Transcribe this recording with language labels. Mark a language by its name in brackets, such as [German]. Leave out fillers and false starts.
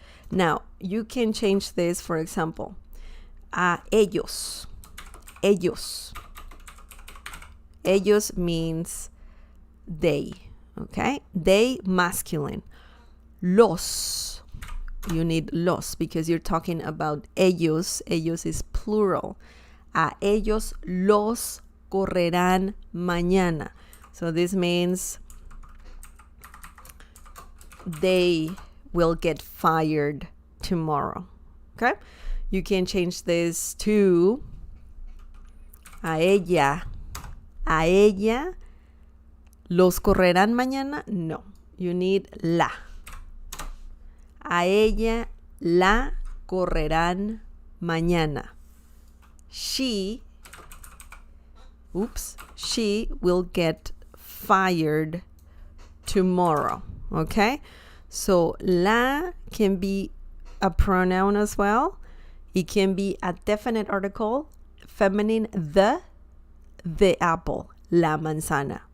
[English] Now, you can change this, for example, [Spanish] a ellos. [English] Ellos. Ellos means they, okay? They, masculine. Los. You need los because you're talking about ellos. Ellos is plural. [Spanish] A ellos los correrán mañana. [English] So this means they will get fired tomorrow. Okay? You can change this to [Spanish] a ella. A ella los correrán mañana. No. [English] You need la. [Spanish] A ella la correrán mañana. [English] She will get fired tomorrow. Okay? So la can be a pronoun as well. It can be a definite article, feminine, the apple, la manzana.